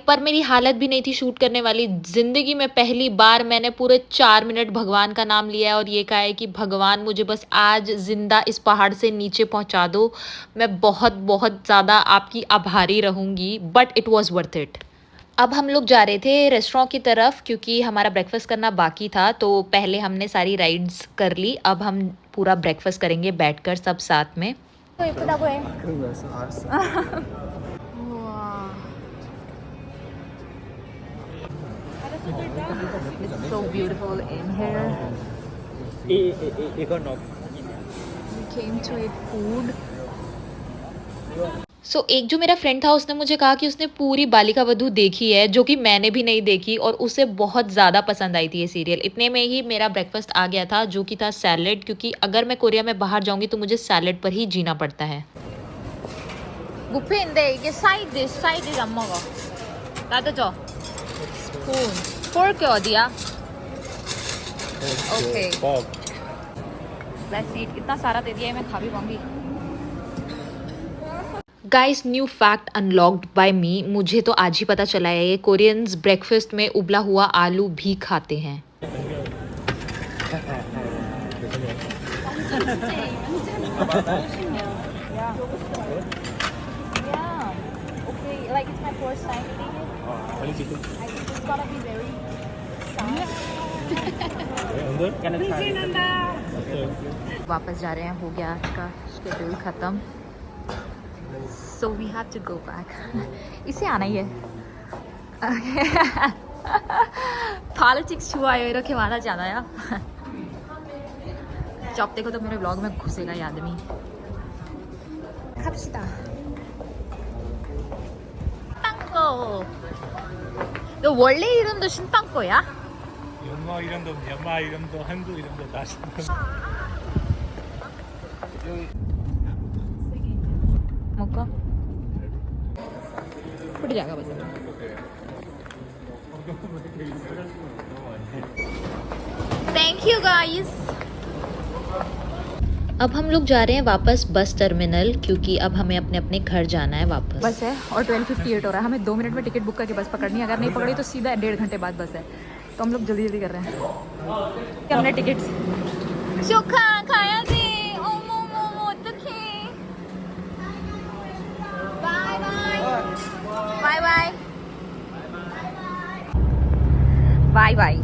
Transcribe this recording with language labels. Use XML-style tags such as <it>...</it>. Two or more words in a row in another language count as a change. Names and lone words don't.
<hi>पर मेरी हालत भी नहीं थी शूट करने वाली. ज़िंदगी में पहली बार मैंने पूरे 4 मिनट भगवान का नाम लिया है और ये कहा है कि भगवान मुझे बस आज ज़िंदा इस पहाड़ से नीचे पहुंचा दो. मैं बहुत बहुत ज़्यादा आपकी आभारी रहूँगी.</hi> <en>But it was worth it.</en> <hi>अब हम लोग जा रहे थे रेस्टोरेंट की तरफ क्योंकि हमारा ब्रेकफास्ट करना बाकी था. तो पहले हमने सारी राइड्स कर ली. अब हम पूरा ब्रेकफास्ट करेंगे बैठकर सब साथ में.</hi> <ko>예쁘다고 해. 그런 거였어? 알았어. 우와.</ko> <en>It's so beautiful in here.</en> <ko>이건</ko> <en>We came to eat food.</en> <hi>सो एक जो मेरा फ्रेंड था उसने मुझे कहा कि उसने पूरी बालिका वधू देखी है, जो कि मैंने भी नहीं देखी और उसे बहुत ज़्यादा पसंद आई थी ये सीरियल. इतने में ही मेरा ब्रेकफास्ट आ गया था जो कि था सैलेड. क्योंकि अगर मैं कोरिया में बाहर जाऊंगी तो मुझे सैलेड पर ही जीना पड़ता है.</hi> <ko>뷔페인데 이게 사이드 안 먹어. 나도 줘. 스푼. 포크 어디야?</ko> <en>ओके. Let's eat.</en> <hi>इतना सारा दे दिया है मैं खा भी पाऊंगी.</hi> <en>Guys, new fact unlocked by me.</en> <hi>मुझे तो आज ही पता चला है ये कोरियंस ब्रेकफास्ट में उबला हुआ आलू भी खाते हैं.</hi> <en>Yeah. Okay. Like it's my first time eating it. I think it's gonna be very soft.</en> <hi>वापस जा रहे हैं. हो गया आज का शेड्यूल खत्म.</hi> <en>So we have to go back.</en> <hi>इसे आना ही है.</hi> <ko>Politics 좋아요 이렇게 말하지 않아요?</ko> <hi>चुपचाप देखो तो मेरे व्लॉग में घुसेगा ये आदमी.</hi> <ko>갑시다. 신땅꺼. 너 원래 이름도 신땅꺼야? 영어 이름도 미얀마 이름도 한국 이름도 다 먹어? 뿌리 작아보자.</ko> <en>Thank you guys.</en> <hi>अब हम लोग जा रहे हैं वापस</hi> <en>bus terminal</en> <hi>क्योंकि अब हमें अपने अपने घर जाना है वापस. बस है और 12:58 हो रहा है. हमें 2 मिनट में</hi> <en>ticket book</en> <hi>करके बस पकड़नी है. अगर नहीं पकड़ी तो सीधा 1.5 घंटे बाद बस है. तो हम लोग जल्दी जल्दी कर रहे हैं. हमने टिकट चोखा खाया थी.</hi> <en>bye bye bye bye bye.</en>